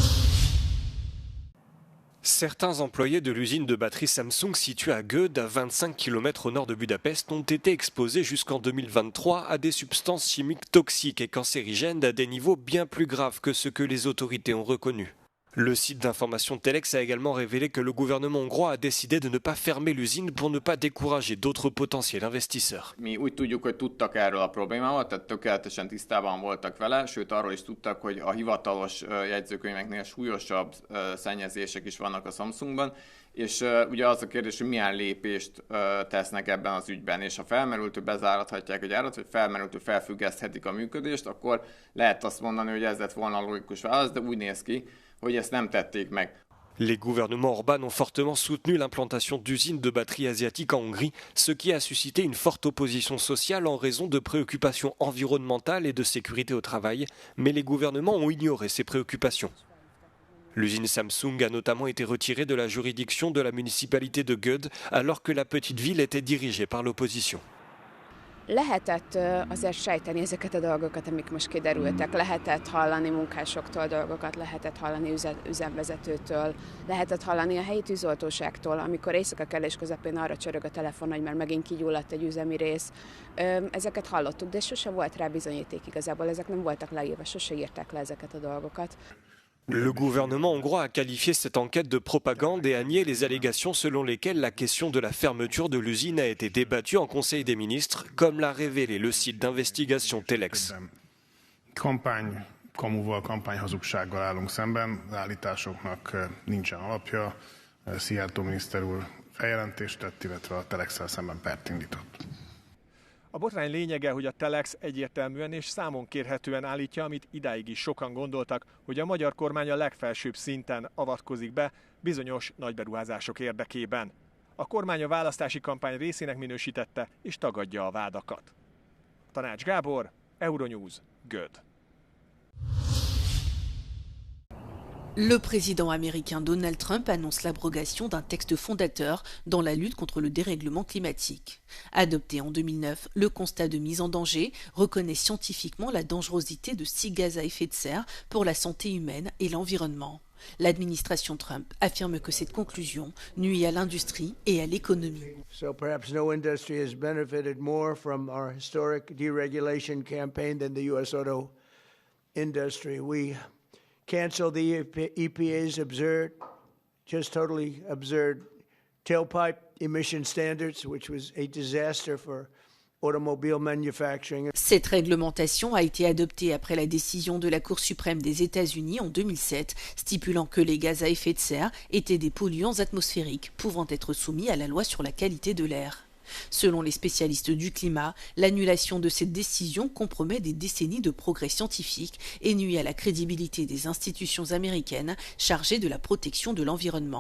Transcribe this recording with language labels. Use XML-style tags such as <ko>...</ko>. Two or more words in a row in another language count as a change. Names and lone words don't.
<fr>Certains employés de l'usine de batterie Samsung située à Göd, à 25 km au nord de Budapest, ont été exposés jusqu'en 2023 à des substances chimiques toxiques et cancérigènes à des niveaux bien plus graves que ce que les autorités ont reconnu. Le site d'information Telex a également révélé que le gouvernement hongrois a décidé de ne pas fermer l'usine pour ne pas décourager d'autres potentiels investisseurs.</fr> <hu>Mi úgy tudjuk, hogy tudtak erről a problémával, tehát tökéletesen tisztában voltak vele, sőt arról is tudtak, hogy a hivatalos jegyzőkönyveknél súlyosabb szennyezések is vannak a Samsungban, és ugye az a kérdés, hogy milyen lépést tesznek ebben az ügyben, és ha felmerült, bezárathatják a gyárat, vagy felmerült, felfüggeszthetik a működést, akkor lehet azt mondani, hogy ez lett volna a logikus válasz, de úgy néz ki, hogy ezt nem tették meg.</hu> <fr>Les gouvernements Orbán ont fortement soutenu l'implantation d'usines de batteries asiatiques en Hongrie, ce qui a suscité une forte opposition sociale en raison de préoccupations environnementales et de sécurité au travail, mais les gouvernements ont ignoré ces préoccupations. L'usine Samsung a notamment été retirée de la juridiction de la municipalité de Göd, alors que la petite ville était dirigée par l'opposition.</fr> <hu>Lehetett azért sejteni ezeket a dolgokat, amik most kiderültek. Lehetett hallani munkásoktól dolgokat, lehetett hallani üzemvezetőtől, lehetett hallani a helyi tűzoltóságtól, amikor éjszaka kellés közepén arra csörög a telefon, hogy már megint kigyulladt egy üzemi rész. Ezeket hallottuk, de sose volt rá bizonyíték igazából, ezek nem voltak leírva, sose írták le ezeket a dolgokat.</hu> <fr>Le gouvernement hongrois a qualifié cette enquête de propagande et a nié les allégations selon lesquelles la question de la fermeture de l'usine a été débattue en Conseil des ministres, comme l'a révélé le site d'investigation Telex.</fr> <hu>Kampányhazugsággal állunk szemben, az állításoknak nincsen alapja. Szijjártó miniszter úr feljelentést tett, illetve a Telexsel szemben pert indított. A botrány lényege, hogy a Telex egyértelműen és számon kérhetően állítja, amit idáig is sokan gondoltak, hogy a magyar kormány a legfelsőbb szinten avatkozik be bizonyos nagyberuházások érdekében. A kormány a választási kampány részének minősítette és tagadja a vádakat. Tanács Gábor, Euronews, Göd.</hu> <fr>Le président américain Donald Trump annonce l'abrogation d'un texte fondateur dans la lutte contre le dérèglement climatique. Adopté en 2009, le constat de mise en danger reconnaît scientifiquement la dangerosité de 6 gaz à effet de serre pour la santé humaine et l'environnement. L'administration Trump affirme que cette conclusion nuit à l'industrie et à l'économie.</fr> <en>So perhaps no industry has benefited more from our historic deregulation campaign than the US auto industry. We canceled the EPA's absurd, just totally absurd tailpipe emission standards, which was a disaster for automobile manufacturing.</en> <fr>Cette réglementation a été adoptée après la décision de la Cour suprême des États-Unis en 2007, stipulant que les gaz à effet de serre étaient des polluants atmosphériques pouvant être soumis à la loi sur la qualité de l'air. Selon les spécialistes du climat, l'annulation de cette décision compromet des décennies de progrès scientifiques et nuit à la crédibilité des institutions américaines chargées de la protection de l'environnement.</fr>